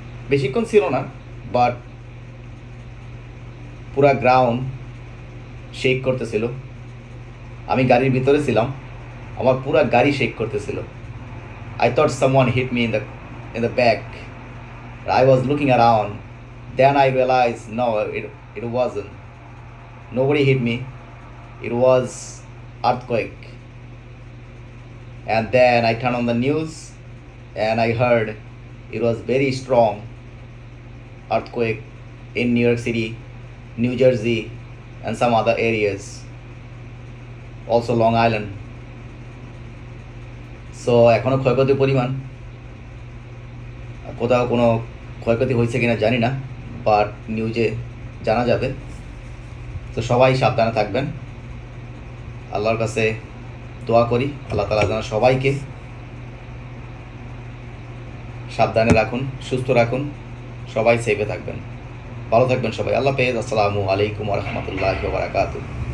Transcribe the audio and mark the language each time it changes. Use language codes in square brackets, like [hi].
[bn] বেশিক্ষণ ছিল না, বাট পুরা গ্রাউন্ড শেক করতেছিল। আমি গাড়ির ভিতরে ছিলাম, আমার পুরা গাড়ি শেক করতেছিল। [en] I thought someone hit me in the back. I was looking around. Then I realized no, it wasn't. Nobody hit me. It was earthquake. And then I turned on the news and I heard it was very strong earthquake in New York City, New Jersey, and some other areas. Also Long Island. [bn] So এখনও ক্ষয়ক্ষতির পরিমাণ, কোথাও কোনো ক্ষয়ক্ষতি হয়েছে কিনা জানি না, বাট নিউজে জানা যাবে। তো সবাই সাবধানে থাকবেন, আল্লাহর কাছে দোয়া করি আল্লাহ তাআলা যেন সবাইকে সাবধানে রাখুন, সুস্থ রাখুন, সবাই সেফে থাকবেন, ভালো থাকবেন সবাই। আল্লাহ হাফেজ। আসসালামু আলাইকুম ওয়া রাহমাতুল্লাহি ওয়া বারাকাতুহু।